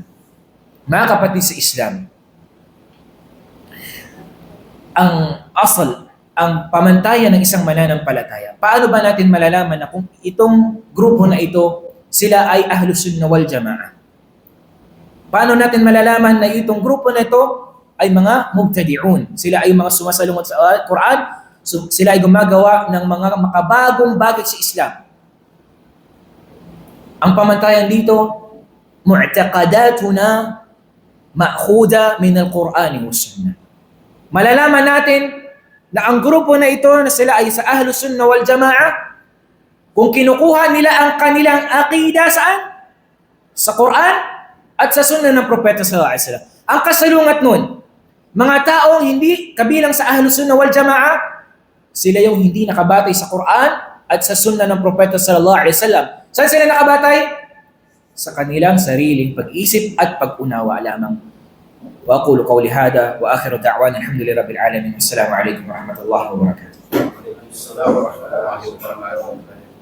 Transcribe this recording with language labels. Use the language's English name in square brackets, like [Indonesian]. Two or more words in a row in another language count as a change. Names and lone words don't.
[Filipino] Mga kapatid sa Islam, ang ang pamantayan ng isang mananampalataya. Paano ba natin malalaman na kung itong grupo na ito, sila ay Ahlus Sunnah wal Jama'ah? Paano natin malalaman na itong grupo na ito ay mga mubtadi'un? Sila ay mga sumasalungat sa Quran, sila ay gumagawa ng mga makabagong bagay sa Islam. Ang pamantayan dito, [Arabic] معتقداتنا مأخوذة من القرآن والسنة. [Filipino] Malalaman natin na ang grupo na ito na sila ay sa Ahlus Sunnah wal Jama'ah kung kinukuha nila ang kanilang aqida saan? Sa Quran at sa Sunnah ng Propeta [Arabic] صلى الله عليه وسلم. [Filipino] Ang kasalungat nun, mga taong hindi kabilang sa Ahlus Sunnah wal Jama'ah, sila yung hindi nakabatay sa Quran at sa Sunnah ng Propeta [Arabic] صلى الله عليه وسلم. [Filipino] Saan sila nakabatay? Sa kanilang sariling pag-isip at pag-unawa lamang. [Arabic] وأقول قولي هذا وآخر دعوانا الحمد لله رب العالمين. السلام عليكم ورحمة الله وبركاته. السلام عليكم ورحمة الله وبركاته.